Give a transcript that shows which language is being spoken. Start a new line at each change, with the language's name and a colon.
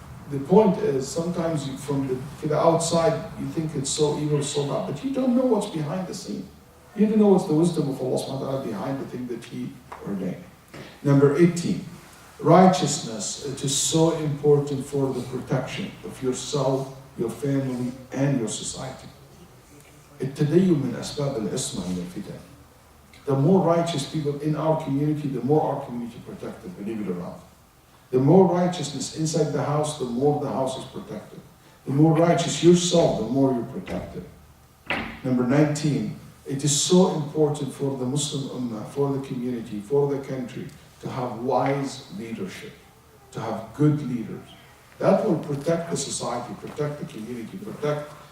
English: The point is, sometimes from the outside, you think it's so evil, so bad, but you don't know what's behind the scene. You don't know what's the wisdom of Allah subhanahu wa ta'ala behind the thing that He ordained. Number 18, righteousness. It is so important for the protection of yourself, your family, and your society.
Arabic: التدين من أسباب العصمة من الفتن.
English: The more righteous people in our community, the more our community protected, believe it or not. The more righteousness inside the house, the more the house is protected. The more righteous yourself, the more you're protected. Number 19, it is so important for the Muslim Ummah, for the community, for the country, to have wise leadership, to have good leaders. That will protect the society, protect the community, protect